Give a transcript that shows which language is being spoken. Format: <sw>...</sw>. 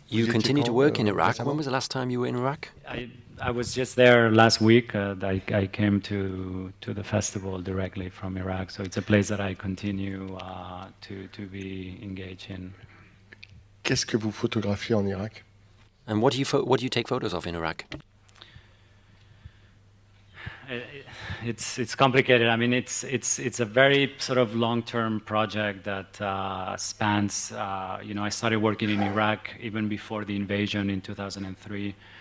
<en>You continue to work in Iraq. When was the last time you were in Iraq? I was just there last week. I came to the festival directly from Iraq, so it's a place that I continue to be engaged in.</en> <fr>Qu'est-ce que vous photographiez en Irak?</fr> <en>And what do you take photos of in Iraq? It's complicated. I mean, it's a very sort of long-term project that spans. I started working in Iraq even before the invasion in 2003.</en>